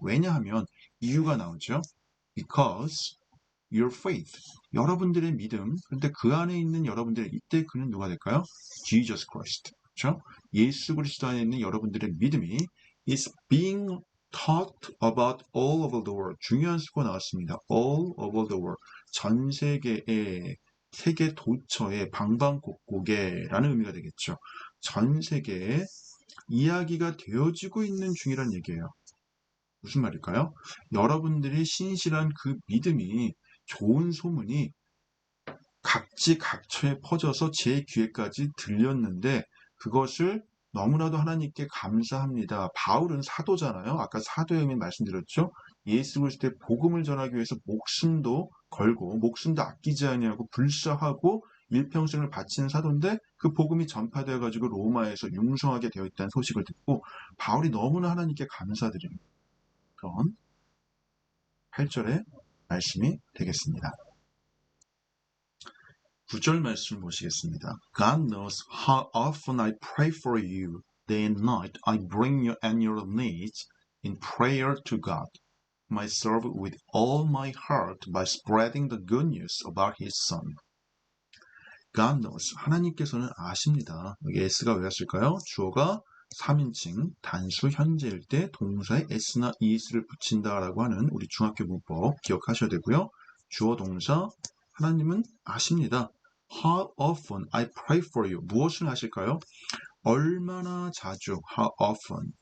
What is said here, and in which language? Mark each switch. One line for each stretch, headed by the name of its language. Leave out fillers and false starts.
Korean: 왜냐하면 이유가 나오죠. Because your faith, 여러분들의 믿음. 근데 그 안에 있는 여러분들의 이때 그는 누가 될까요? Jesus Christ. 그렇죠? 예수 그리스도 안에 있는 여러분들의 믿음이 is being talked about all over the world. 중요한 수가 나왔습니다.
English: all over the world.
Korean: 전 세계의 세계 도처의 방방곡곡에라는 의미가 되겠죠. 전 세계에 이야기가 되어지고 있는 중이란 얘기예요. 무슨 말일까요? 여러분들이 신실한 그 믿음이 좋은 소문이 각지각처에 퍼져서 제 귀에까지 들렸는데 그것을 너무나도 하나님께 감사합니다. 바울은 사도잖아요. 아까 사도의 의미 말씀드렸죠. 예수 그리스도의 복음을 전하기 위해서 목숨도 걸고 목숨도 아끼지 아니하고 불사하고 일평생을 바치는 사도인데 그 복음이 전파되어 가지고 로마에서 융성하게 되어 있다는 소식을 듣고 바울이 너무나 하나님께 감사드리는 그런 8절의 말씀이 되겠습니다. 9절 말씀 보시겠습니다.
English: God knows how often I pray for you. Day and night I bring you and your needs in prayer to God, myself with all my heart by spreading the good news about His Son. God knows.
Korean: 하나님께서는 아십니다. 여기 s가 왜 왔을까요? 주어가 3인칭 단수 현재일 때 동사에 s나 es를 붙인다라고 하는 우리 중학교 문법 기억하셔야 되고요. 주어 동사 하나님은 아십니다.
English: How often I pray for you. 무엇을 하실까요? 얼마나 자주. How often.